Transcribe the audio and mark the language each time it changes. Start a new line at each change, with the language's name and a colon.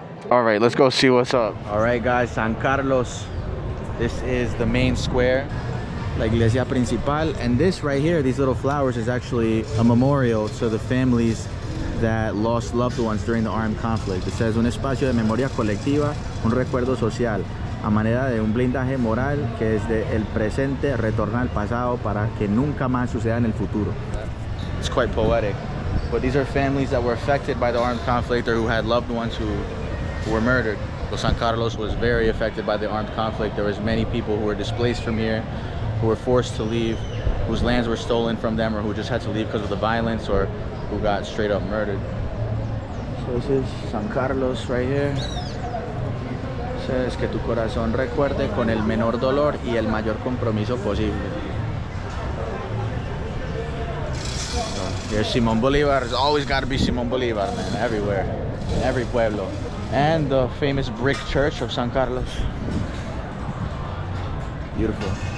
English: All right, let's go see what's up. All right, guys, San Carlos. This is the main square,
Spanish: la iglesia principal.
English: And this right here, these little flowers, is actually a memorial to the families that lost loved ones during the armed conflict. It says,
Spanish: un espacio de memoria colectiva, un recuerdo social, a manera de un blindaje moral que desde el presente retorna al pasado para que nunca más suceda en el futuro.
English: It's quite poetic. But these are families that were affected by the armed conflict or who had loved ones who were murdered. So San Carlos was very affected by the armed conflict. There was many people who were displaced from here, who were forced to leave, whose lands were stolen from them, or who just had to leave because of the violence, or who got straight up murdered. So this is San Carlos right here. It says
Spanish: que tu corazón recuerde con el menor dolor y el mayor compromiso posible.
English: So here's Simón Bolívar. There's always got to be Simón Bolívar, man, everywhere, in every pueblo. And the famous brick church of San Carlos. Beautiful.